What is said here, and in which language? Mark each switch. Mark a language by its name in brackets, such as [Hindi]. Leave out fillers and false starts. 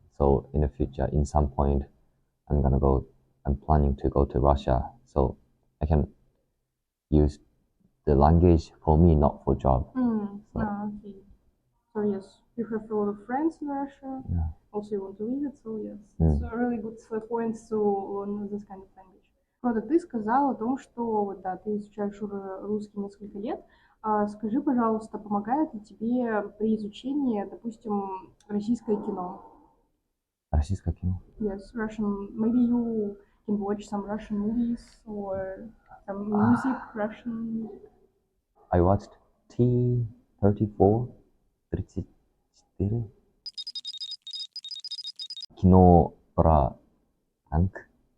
[English] So in the future, in some point, I'm planning to go to Russia, so I can use the language for me, not for job. Okay. So yes, you have a lot of friends in Russia. Yeah. Also, you want to visit, so yes, it's a really good point to learn this kind of language. [Russian] Рода, ты сказал о том, что вот, да, ты изучаешь уже русский несколько лет. Скажи, пожалуйста, помогает ли тебе при изучении, допустим, российское кино? Российское кино. [English] Yes, Russian. Maybe you can watch some Russian movies or some music, Russian music. I watched T34, 34. [Russian] Кино про танк.